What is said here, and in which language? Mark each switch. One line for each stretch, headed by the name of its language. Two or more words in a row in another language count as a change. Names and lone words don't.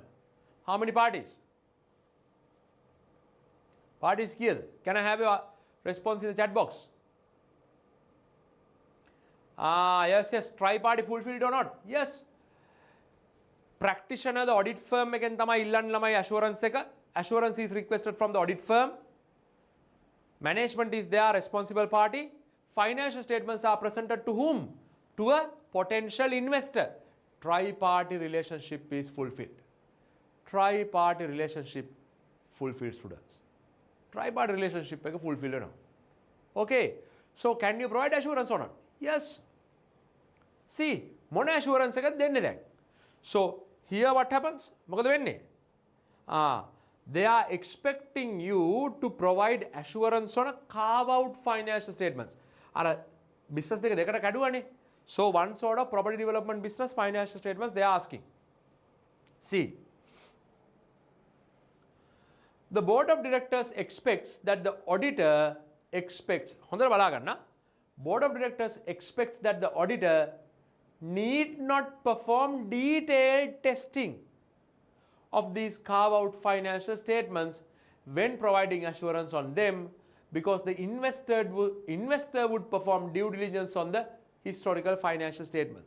English: How many parties? Parties kiyada? Can I have your response in the chat box? Yes. Tri-party fulfilled or not? Yes. Practitioner, the audit firm again
Sinhala: තමයි ඉල්ලන්න ළමයි assurance එක.
English: Assurance is requested from the audit firm. Management is their responsible party. Financial statements are presented to whom? To a potential investor. Tri-party relationship is fulfilled. Tri-party relationship fulfilled, students. Tri-party relationship එක fulfilled වෙනවා. Okay. So can you provide assurance or not? Yes. See,
Sinhala: මොන assurance එකද දෙන්නේ දැන්?
English: So here what happens?
Sinhala: මොකද වෙන්නේ?
English: They are expecting you to provide assurance on a carve-out financial statements.
Sinhala: අර business දෙක දෙකට කැඩුවානේ.
English: So one sort of property development business financial statements they are asking. See, the board of directors expects that the auditor expects.
Sinhala: හොඳට බලා ගන්න.
English: Board of directors expects that the auditor need not perform detailed testing of these carve-out financial statements when providing assurance on them because the investor would perform due diligence on the historical financial statements.